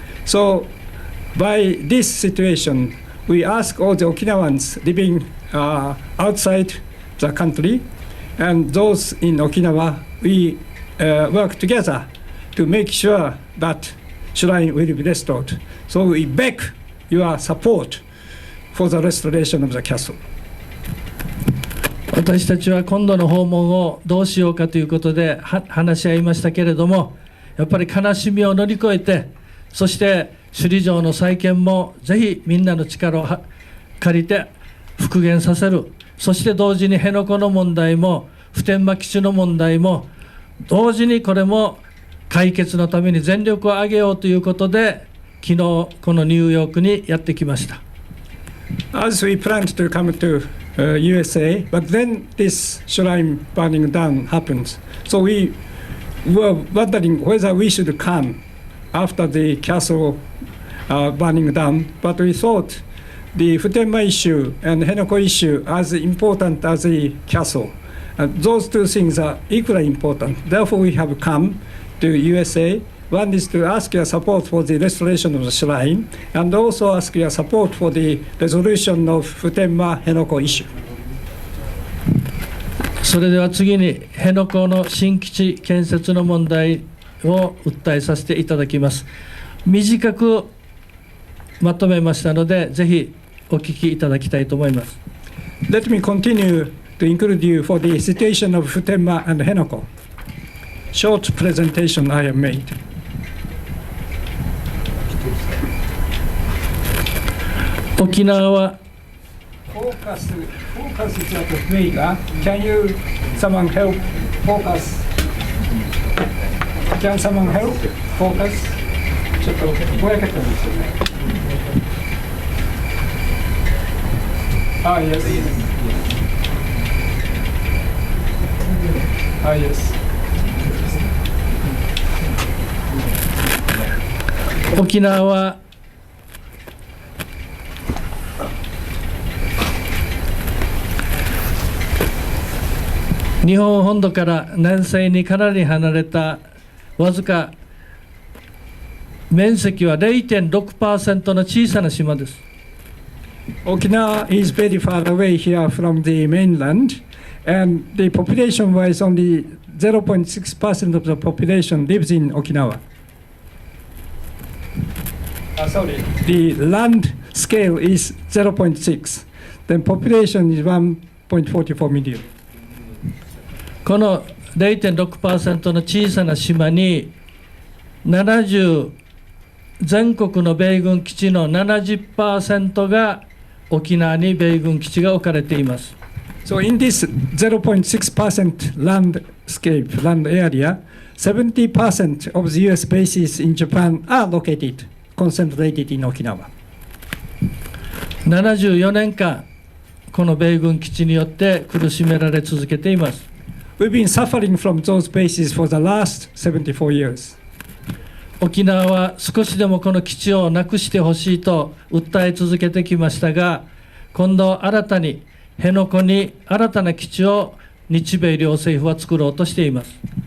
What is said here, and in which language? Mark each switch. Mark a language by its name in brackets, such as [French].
[English] So by this situation, we ask all the Okinawans living outside the country and those in Okinawa, we work together to make sure that shrine will be restored. So we beg your support for the restoration of the castle. [Japanese] 私たちは今度の訪問をどうしようかということで話し合いましたけれども、やっぱり悲しみを乗り越えて、そして首里城の再建もぜひみんなの力を借りて復元させる。そして同時に辺野古の問題も普天間基地の問題も同時にこれも解決のために全力を挙げようということで、昨日このニューヨークにやってきました。 [English] As we planned to come to USA, but then this shrine burning down happened. So we were wondering whether we should come after the castle burning down, but we thought the Futenma issue and Henoko issue as important as the castle. Those two things are equally important. Therefore, we have come to USA. One is to ask your support for the restoration of the shrine, and also ask your support for the resolution of Futenma Henoko issue. [Japanese] それでは次に辺野古の新基地建設の問題を訴えさせていただきます。短くまとめましたので、ぜひお聞きいただきたいと思います。 [English] Let me continue to include you for the situation of Futenma and Henoko. Short presentation I have made. [Japanese] 沖縄は [English] Focus is at the trigger. Can you someone help focus? Can someone help focus? [Japanese] ちょっとぼやけたんですよね。 [English] Ah, yes. Ah, yes. [Japanese] 沖縄は日本本土から南西にかなり離れたわずか面積は 0.6% の小さな島です。 [English] Okinawa is very far away here from the mainland, and the population-wise, only 0.6% of the population lives in Okinawa. Sorry, the land scale is 0.6. Then population is 1.44 million. [Japanese] この 0.6% の小さな島に全国の米軍基地の 70% が沖縄に米軍基地が置かれています。 [English] So in this 0.6% landscape, land area, 70% of the US bases in Japan are located, concentrated in Okinawa. [Japanese] 74年間、この米軍基地によって苦しめられ続けています。 [English] We've been suffering from those bases for the last 74 years. [Japanese] 沖縄は少しでもこの基地をなくしてほしいと訴え続けてきましたが、今度新たに辺野古に新たな基地を日米両政府は作ろうとしています。